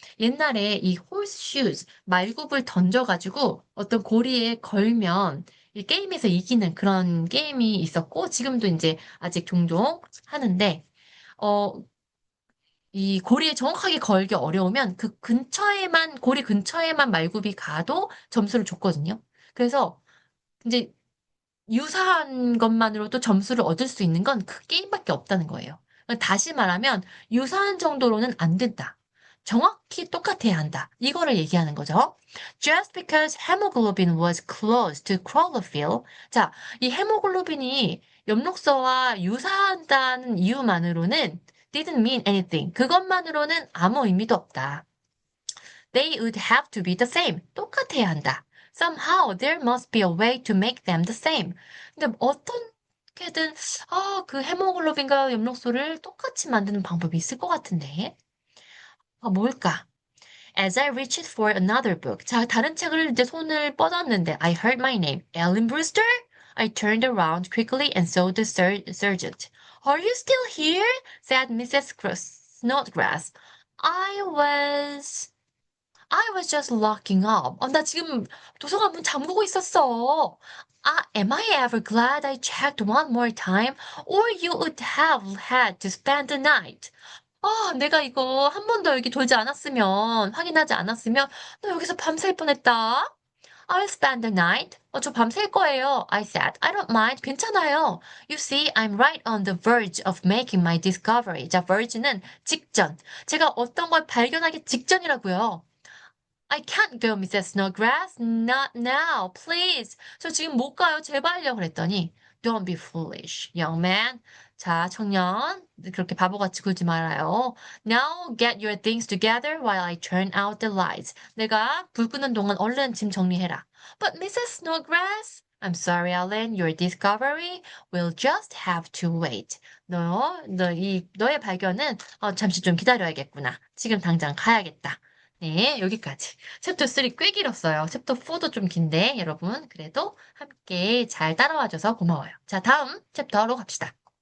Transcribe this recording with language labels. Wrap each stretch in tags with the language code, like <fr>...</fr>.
<ko>옛날에 이 horseshoes, 말굽을 던져가지고 어떤 고리에 걸면 이 게임에서 이기는 그런 게임이 있었고, 지금도 이제 아직 종종 하는데, 어, 이 고리에 정확하게 걸기 어려우면 그 근처에만, 고리 근처에만 말굽이 가도 점수를 줬거든요. 그래서 이제 유사한 것만으로도 점수를 얻을 수 있는 건 그 게임밖에 없다는 거예요. 다시 말하면 유사한 정도로는 안 된다. 정확히 똑같아야 한다. 이거를 얘기하는 거죠.</ko> <en>Just because hemoglobin was close to chlorophyll.</en> <ko>자, 이 헤모글로빈이 엽록소와 유사하다는 이유만으로는</ko> <en>didn't mean anything.</en> <ko>그것만으로는 아무 의미도 없다.</ko> <en>They would have to be the same.</en> <ko>똑같아야 한다.</ko> <en>Somehow there must be a way to make them the same.</en> <ko>근데 어떻게든 그 헤모글로빈과 엽록소를 똑같이 만드는 방법이 있을 것 같은데. 뭘까?</ko> <en>As I reached for another book.</en> <ko>자, 다른 책을 이제 손을 뻗었는데</ko> <en>I heard my name. Ellen Brewster? I turned around quickly and saw the sergeant. Are you still here? said Mrs. Snodgrass. I was... I was just locking up.</en> <ko>나 지금 도서관 문 잠그고 있었어.</ko> <en>Am I ever glad I checked one more time? Or you would have had to spend the night.</en> <ko>내가 이거 한 번 더 여기 돌지 않았으면, 확인하지 않았으면, 너 여기서 밤샐 뻔했다.</ko> <en>I'll spend the night.</en> <ko>저 밤샐 거예요.</ko> <en>I said. I don't mind.</en> <ko>괜찮아요.</ko> <en>You see, I'm right on the verge of making my discovery.</en> <ko>자, verge는 직전. 제가 어떤 걸 발견하기 직전이라고요.</ko> <en>I can't go, Mrs. Snodgrass. Not now, please.</en> <ko>저 지금 못 가요. 제발요. 그랬더니,</ko> <en>Don't be foolish, young man.</en> <ko>자, 청년. 그렇게 바보같이 굴지 말아요.</ko> <en>Now get your things together while I turn out the lights.</en> <ko>내가 불 끄는 동안 얼른 짐 정리해라.</ko> <en>But Mrs. Snodgrass, I'm sorry, Ellen. Your discovery will just have to wait.</en> <ko>너의 발견은 잠시 좀 기다려야겠구나. 지금 당장 가야겠다. 네, 여기까지. 챕터 3 꽤 길었어요. 챕터 4도 좀 긴데, 여러분. 그래도 함께 잘 따라와줘서 고마워요. 자, 다음 챕터로 갑시다.</ko>